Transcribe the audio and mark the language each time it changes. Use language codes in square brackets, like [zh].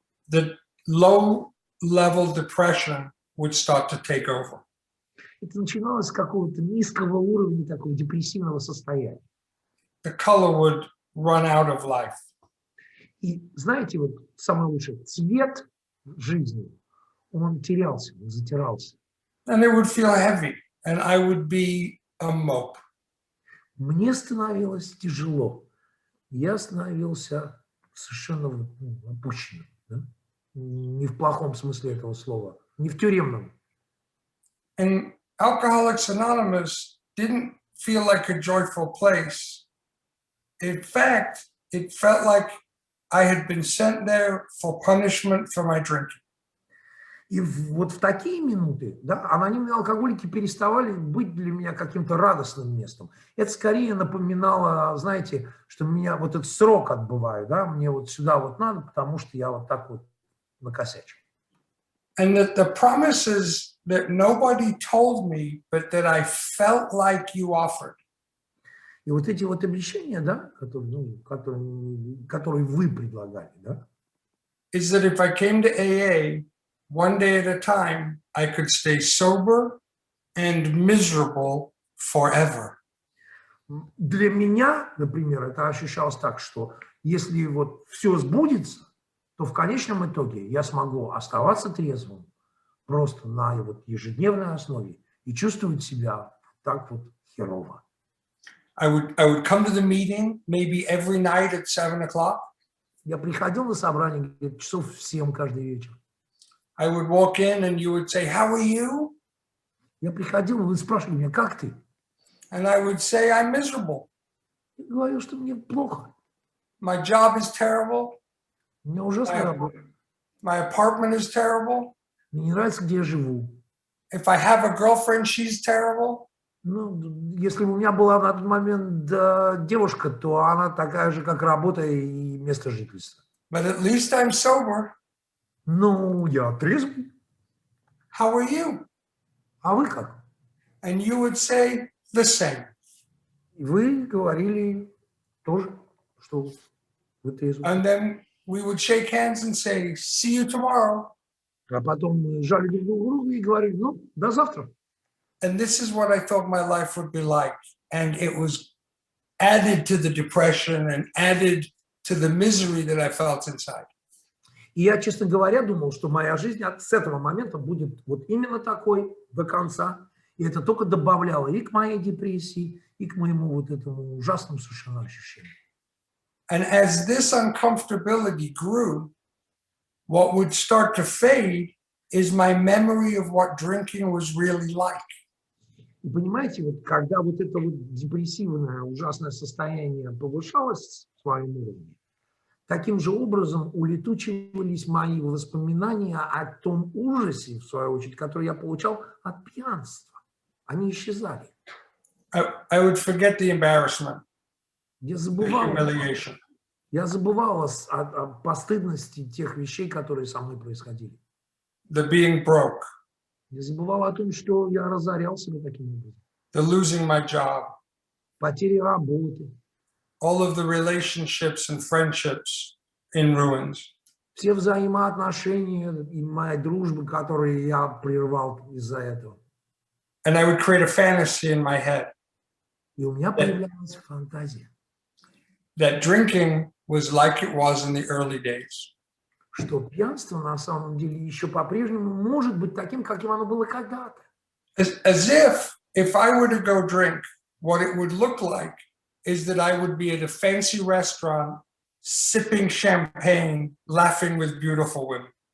[en] The low-level depression would start to take over. [ru] Это начиналось с какого-то низкого уровня такого депрессивного состояния. [en] The color would run out of life. [ru] И знаете, вот самое лучшее, цвет жизни, он терялся, он затирался. [en] And it would feel heavy, and I would be a mope. [ru] Мне становилось тяжело. Я становился совершенно опущенным. Да? Не в плохом смысле этого слова, не в тюремном. [en] And Alcoholics Anonymous didn't feel like a joyful place. In fact, it felt like I had been sent there for punishment for my drinking. [ru] И вот в такие минуты, да, анонимные алкоголики переставали быть для меня каким-то радостным местом. Это скорее напоминало, знаете, что меня вот этот срок отбываю, да, мне вот сюда вот надо, потому что я вот так вот накосячил. [en] And that the promises that nobody told me, but that I felt like you offered. [ru] И вот эти вот обещания, да, которые вы предлагали, да, [en] Is that if I came to AA, one day at a time, I could stay sober and miserable forever. [ru] Для меня, например, это ощущалось так, что если вот все сбудется, то в конечном итоге я смогу оставаться трезвым просто на вот ежедневной основе и чувствовать себя так вот херово. [en] I would come to the meeting maybe every night at 7 o'clock. [ru] Я приходил на собрание где-то часов в 7 каждый вечер. [en] I would walk in and you would say, "How are you?" [ru] Я приходил, вы спрашивали меня, как ты? [en] And I would say, "I'm miserable. [ru] Я говорю, что мне плохо. [en] My job is terrible. [ru] У меня ужасная работа. [en] My apartment is terrible. [ru] Мне не нравится, где я живу. [en] If I have a girlfriend, she's terrible." [ru] Ну, если бы у меня была на тот момент девушка, то она такая же, как работа и место жительства. [en] But at least I'm sober. [ru] Ну, я трезвый. [en] How are you? [ru] А вы как? [en] And you would say the same. [ru] И вы говорили тоже, что вы трезвый. [en] And then we would shake hands and say, "See you tomorrow." [ru] А потом мы жали друг другу и говорили, ну, до завтра. [en] And this is what I thought my life would be like. And it was added to the depression and added to the misery that I felt inside. [ru] И я, честно говоря, думал, что моя жизнь с этого момента будет вот именно такой до конца. И это только добавляло и к моей депрессии, и к моему вот этому ужасному совершенно ощущению. [en] And as this uncomfortability grew, what would start to fade is my memory of what drinking was really like. [ru] И понимаете, вот когда вот это вот депрессивное ужасное состояние повышалось в своем уровне, таким же образом улетучивались мои воспоминания о том ужасе, в свою очередь, который я получал от пьянства. Они исчезали. [en] I would forget the embarrassment, [ru] Я [en] the [ru] забывал, [en] humiliation. [ru] я забывал о постыдности тех вещей, которые со мной происходили. [en] The being broke, [ru] Я забывал о том, что я разорял себя таким образом. [en] the losing my job, [ru] Потери работы, [en] all of the relationships and friendships in ruins. [ru] все взаимоотношения и моя дружба, которые я прервал из-за этого. [en] And I would create a fantasy in my head [ru] И у меня появлялась фантазия, [en] that drinking was like it was in the early days. [ru] что пьянство на самом деле еще по-прежнему может быть таким, каким оно было когда-то. [en] As if I were to go drink, what it would look like is that I would be at a fancy restaurant, sipping champagne, laughing with beautiful women.